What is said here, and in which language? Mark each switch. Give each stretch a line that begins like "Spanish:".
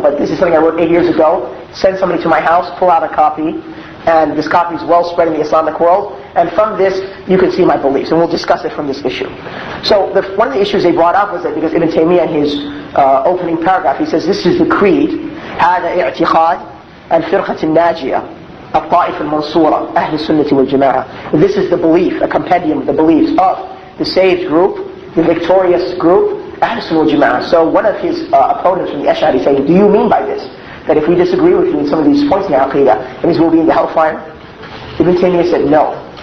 English: But this is something I wrote 8 years ago. Send somebody to my house, pull out a copy, and this copy is well spread in the Islamic world, and from this you can see my beliefs, and we'll discuss it from this issue. So one of the issues they brought up was that because Ibn Taymiyyah in his opening paragraph, he says this is the creed,
Arabic: هذا اعتقاد الفرقة الناجية, الطائفة المنصورة, أهل السنة والجماعة.
English: This is the belief, a compendium of the beliefs of the saved group, the victorious group, Ahlus Sunnah wal Jama'ah. So one of his opponents from the Ash'ari saying, do you mean by this that if we disagree with you in some of these points in the Aqidah, it means we'll be in the hellfire? Ibn Taymiyyah said, no.